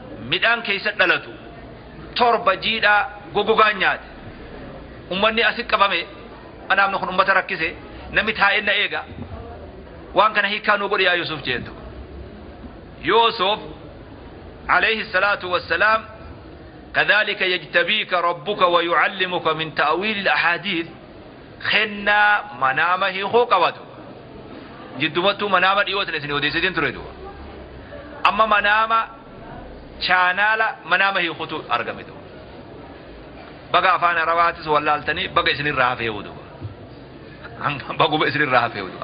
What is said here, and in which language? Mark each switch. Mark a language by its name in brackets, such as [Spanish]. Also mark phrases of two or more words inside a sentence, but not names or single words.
[Oromo] midhaan keessa dhalatu torba jiidhaa gogogaa nyaate. Uummanni asi qabame, anaamni kun uummata rakkise, namni taa'ee na eega. Waan kana hiikaa nuu godhi yaa Yuusuf jeentu. Yuusuf [Arabic] عليه الصلاة والسلام, "كذلك يجتبيك ربك ويعلمك من تأويل الأحاديث." [Oromo] Kennaa manaama hiikoo qabatu. Jiddumattuu manaama dhiyootan isin odeessitiin ture du'a. Amma manaama chaanaala manaama hiikutu argame du'a. Baga afaan Arabaatis wallaaltanii baga isin irraa hafee du'a. Hanga baguma isin irraa hafee du'a.